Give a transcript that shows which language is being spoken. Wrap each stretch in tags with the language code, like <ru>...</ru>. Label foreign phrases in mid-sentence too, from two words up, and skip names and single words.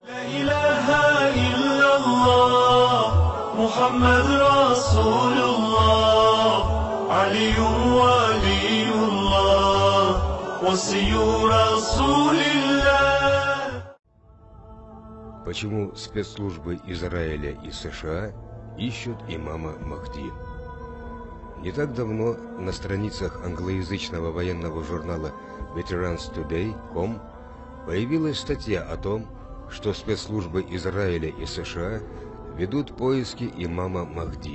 <ar>إله إلا الله محمد رسول الله علي ولي الله وصي رسول الله.</ar> <ru>Почему спецслужбы Израиля и США ищут имама Махди? Не так давно на страницах англоязычного военного журнала VeteransToday.com появилась статья о том, что спецслужбы Израиля и США ведут поиски имама Махди.</ru>